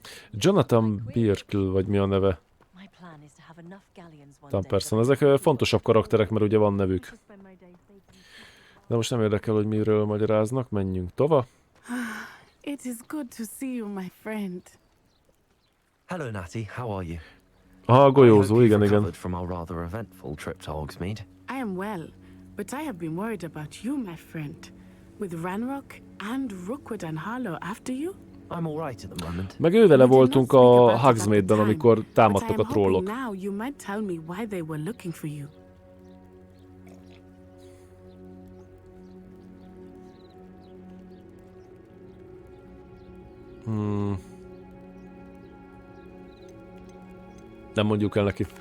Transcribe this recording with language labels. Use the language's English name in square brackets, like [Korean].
[Hungarian] Jonathan Birkle, vagy mi a neve? Person. Ezek fontosabb karakterek, mert ugye van nevük. De most nem érdekel, hogy miről magyaráznak. Menjünk tovább. [English] It is good to see you, my friend. Hello, Natty. How are you? [Hungarian] Golyózó, igen. [English] From our rather eventful trip to Hogsmeade. I am well, but I have been worried about you, my friend. With Ranrock and Rookwood and Harlow after you? I'm all right at the moment. [Hungarian] Meg ővele voltunk a Hogsmeade-ben, amikor támadtak a trollok. [English] Now you might tell me why they were looking for you. [Hungarian] Nem mondjuk el neki.